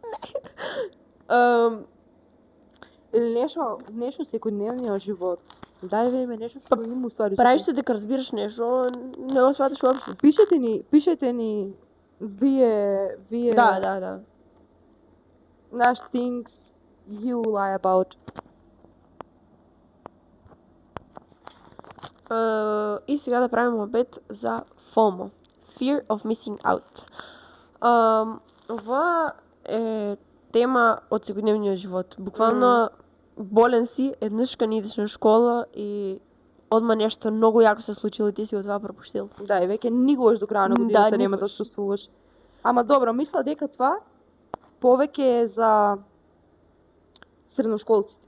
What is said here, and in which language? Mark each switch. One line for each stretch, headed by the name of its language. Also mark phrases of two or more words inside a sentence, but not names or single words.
Macedonian: Или нешто секојдневниот живот. Дај веме нешто што има уствари. Правиш се дека разбираш нешто, не го сваташ уопшто. Пишете ни вие Да.
English: наш things you lie about.
Macedonian: И сега да правим обет за FOMO.
English: Fear of missing out.
Macedonian: Ова е тема од секојдневниот живот. Буквално болен си, еднаш кога идеш на школа и одма нешто многу јако се случило и ти си го това пропуштил. Да, и веќе никогаш до крај на Да, годината нема да никогаш. отсуствуваш. Ама добро, мисля дека това повеќе е за средношколците.